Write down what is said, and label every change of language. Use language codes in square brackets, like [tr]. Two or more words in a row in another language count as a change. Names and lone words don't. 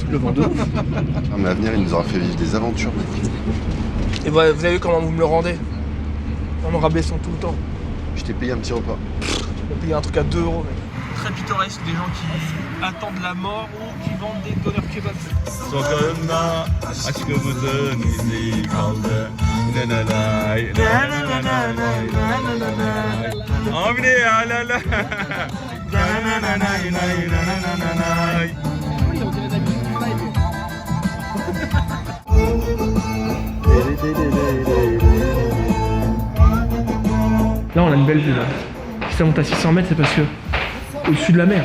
[fr] Je le vends de ouf. Non, mais à venir, il nous aura fait vivre des aventures, mec. Et voilà, vous avez vu comment vous me le rendez? En me rabaissant tout le temps. Je t'ai payé un petit repas. On a payé un truc à 2 euros, mec. Très pittoresque, des gens qui attendent la mort ou qui vendent des donneurs kebab. [tr] Sokağında aşkımızın izi kaldı. Nananay, nananay, nananay. Abi ne ya la la. Nananay, nananay. [fr] Là, on a une belle vue là. Si ça monte à 600 mètres, c'est parce que au-dessus de la mer.